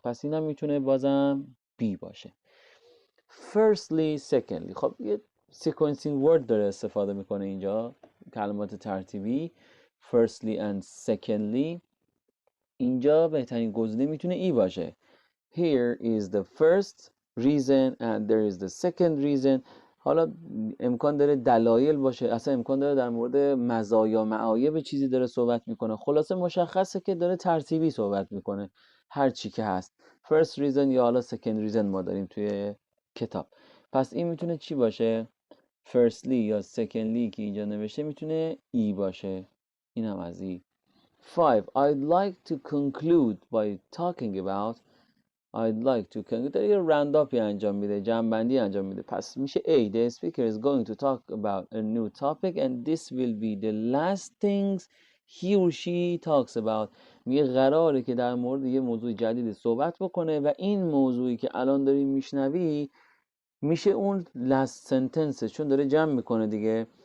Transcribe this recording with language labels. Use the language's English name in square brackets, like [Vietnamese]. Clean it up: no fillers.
[Persian] پس اینم میتونه بازم B باشه. [English] Firstly, secondly. [Persian] خب یه sequencing word داره استفاده میکنه اینجا، کلمات ترتیبی. [English] Firstly and secondly. [Persian] اینجا بهترین گزینه میتونه ای باشه. [English] Here is the first reason and there is the second reason. [Persian] حالا امکان داره دلایل باشه، اصلا امکان داره در مورد مزایا معایب چیزی داره صحبت میکنه. خلاصه مشخصه که داره ترتیبی صحبت میکنه هر چی که هست. First reason یا حالا second reason ما داریم توی کتاب. پس این میتونه چی باشه؟ Firstly یا secondly که اینجا نوشته میتونه ای باشه. این هم از ای. 5. [English] I'd like to conclude by talking about. I'd like to conclude. [Persian] داره یه رانداپی انجام میده، جمع‌بندی انجام میده. پس میشه A. [English] The speaker is going to talk about a new topic and this will be the last things he or she talks about. [Persian] میگه قراره که در مورد یه موضوع جدید صحبت بکنه و این موضوعی که الان داری میشنوی میشه اون last sentence، چون داره جمع میکنه دیگه.